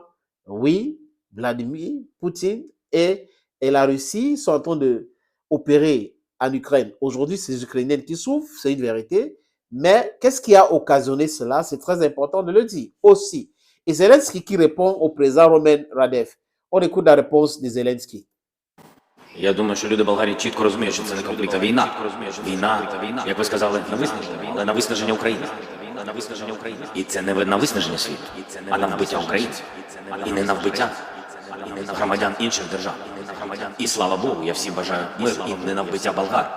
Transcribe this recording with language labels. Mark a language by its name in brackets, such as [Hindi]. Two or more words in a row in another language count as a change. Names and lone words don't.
[French] Oui, Vladimir Poutine et la Russie sont en train d'opérer en Ukraine. Aujourd'hui, c'est les Ukrainiens qui souffrent, c'est une vérité. Mais qu'est-ce qui a occasionné cela? C'est très important de le dire aussi. Et Zelensky qui répond au président Roman Radev. On écoute la réponse de Zelensky. [Ukrainian] Я думаю, що люди Болгарії чітко розуміють, що це не конфлікт, а війна. Війна, як ви сказали, на виснаження, але на виснаження України. І це не на виснаження світу, а на вбиття українців. І не на вбиття громадян інших держав. І слава Богу, я всім бажаю миру, і не на вбиття болгар.